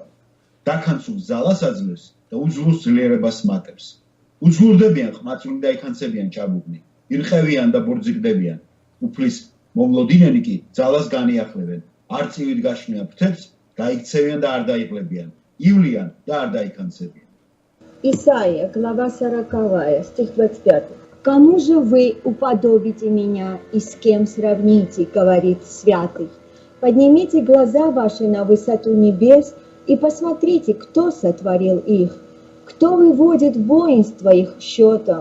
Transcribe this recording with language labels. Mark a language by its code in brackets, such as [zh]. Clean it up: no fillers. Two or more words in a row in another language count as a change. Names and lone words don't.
[ka] დაქანცულ ძალას აძლევს და უძლურს ძლიერებას მატებს. უძლურდებიან ყმაწვილი და იქანცებიან ჭაბუკნი. ირყევიან და ბორძიგდებიან. უფლის მომლოდინენი კი ძალას განიახლებენ. არ წივით გაშნია ფრთებს, დაიქცევიან და არ დაიღლებიან. ივლიან და არ დაიქანცებიან. [ru] Исаия, глава 40, стих 25. «Кому же вы уподобите меня и с кем сравните, говорит святый? Поднимите глаза ваши на высоту небес и посмотрите, кто сотворил их, кто выводит воинство их счетом.